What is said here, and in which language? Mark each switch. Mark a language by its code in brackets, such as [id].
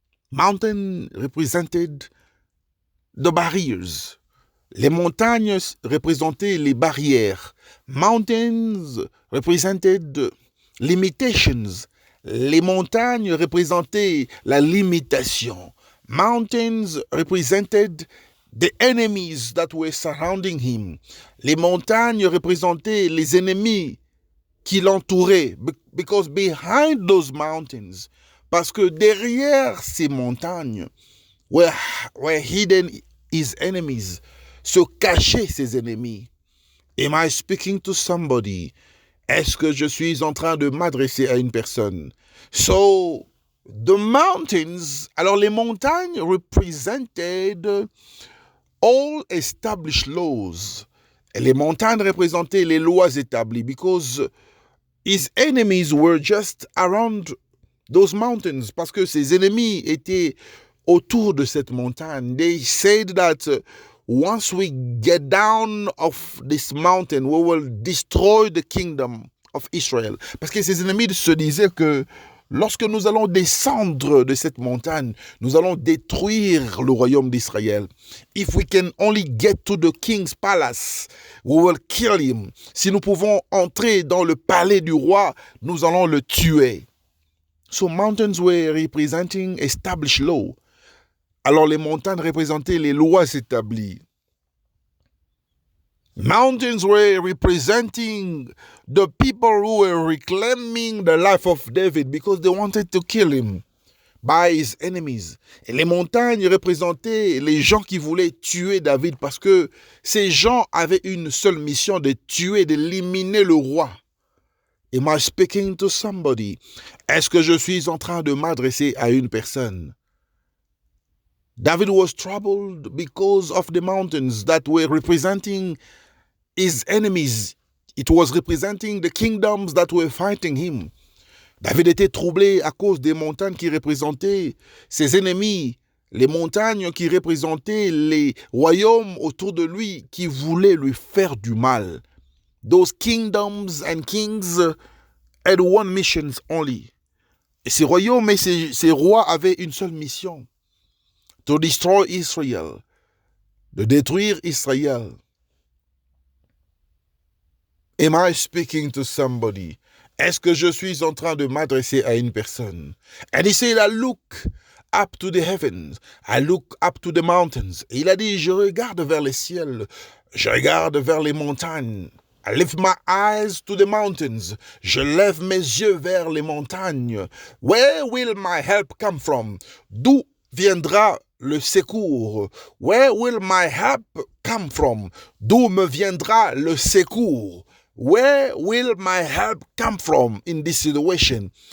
[en] Mountain represented the barriers. [fr] Les montagnes représentaient les barrières. [en] Mountains represented limitations. [fr] Les montagnes représentaient la limitation. [en] Mountains represented the enemies that were surrounding him. [fr] Les montagnes représentaient les ennemis qui l'entouraient. [en] Because behind those mountains, [fr] parce que derrière ces montagnes, [en] were hidden his enemies, [fr] se cachaient ses ennemis. [en] Am I speaking to somebody? [fr] Est-ce que je suis en train de m'adresser à une personne? [en] So, the mountains, [fr] alors les montagnes [en] represented all established laws. [fr] Et les montagnes représentaient les lois établies [en] because his enemies were just around those mountains, [fr] parce que ses ennemis étaient autour de cette montagne. [en] They said that once we get down of this mountain, we will destroy the kingdom of Israel. [fr] Parce que ses ennemis se disaient que lorsque nous allons descendre de cette montagne, nous allons détruire le royaume d'Israël. [en] If we can only get to the king's palace, we will kill him. [fr] Si nous pouvons entrer dans le palais du roi, nous allons le tuer. [en] So mountains were representing established law. [fr] Alors les montagnes représentaient les lois établies. [en] Mountains were representing the people who were reclaiming the life of David because they wanted to kill him by his enemies. [fr] Et les montagnes représentaient les gens qui voulaient tuer David parce que ces gens avaient une seule mission, de tuer, d'éliminer le roi. [en] Am I speaking to somebody? [fr] Est-ce que je suis en train de m'adresser à une personne? [en] David was troubled because of the mountains that were representing his enemies. It was representing the kingdoms that were fighting him. [fr] David était troublé à cause des montagnes qui représentaient ses ennemis, les montagnes qui représentaient les royaumes autour de lui qui voulaient lui faire du mal. [en] Those kingdoms and kings had one mission only. [fr] Et ces royaumes et ces rois avaient une seule mission. [en] To destroy Israel. [fr] De détruire Israël. [en] Am I speaking to somebody? [fr] Est-ce que je suis en train de m'adresser à une personne? [en] And he said, I look up to the heavens. I look up to the mountains. [fr] Et il a dit, je regarde vers les ciels. Je regarde vers les montagnes. [en] I lift my eyes to the mountains. [fr] Je lève mes yeux vers les montagnes. [en] Where will my help come from? [fr] D'où viendra le secours? [en] Where will my help come from? [fr] D'où me viendra le secours? [en] Where will my help come from in this situation?